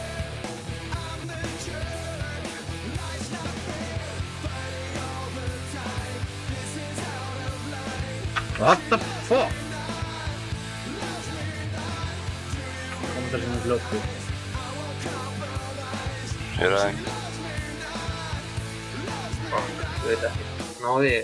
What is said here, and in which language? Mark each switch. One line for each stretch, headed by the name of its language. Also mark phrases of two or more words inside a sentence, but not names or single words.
English: What the fuck?
Swedish: Kommer det som en blöt ut. Hur är det?
Icelandic: Ég veit ekki. Náði ég.